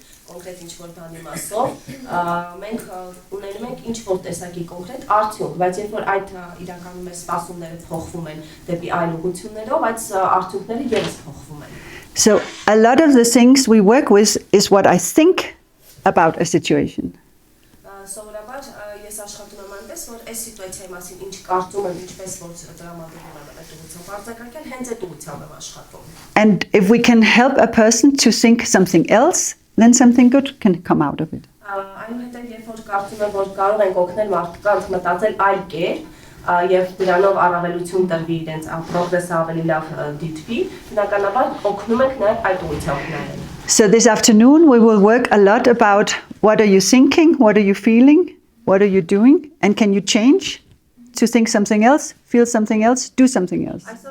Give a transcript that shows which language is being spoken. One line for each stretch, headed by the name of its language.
Armenian: Կոնկրետ ինչ-որ բանի մասով, մենք ունենում ենք ինչ-որ տեսակի կոնկրետ արդյունք, բայց երբ որ այդ իրականում մեր սպասումները փոխվում են դեպի այլ ուղղություններով, այդ արդյունքները ևս փոխվում են։
English: So a lot of the things we work with is what I think about a situation.
Armenian: Սովորաբար ես աշխատում եմ այնպես, որ այս սիտուացիայի մասին ինչ կարծում եմ, ինչպես որ տրամադրում եմ այդ ուղղությամբ արձագանքել, հենց այդ ուղղությամբ եմ աշխատում։
English: And if we can help a person to think something else, then something good can come out of it.
Armenian: Այնուհետև երբ որ կարծում եմ, որ կարող ենք օգնել մարդկանց մտածել այլ կերպ, եւ դրանով առավելություն տրվի իրենց պրոգրեսը ավելի լավ դիտվի, բնականաբար օգնում ենք նաեւ այդ ուղղությամբ նայել։
English: So this afternoon we will work a lot about what are you thinking, what are you feeling, what are you doing, and can you change to think something else, feel something else, do something else.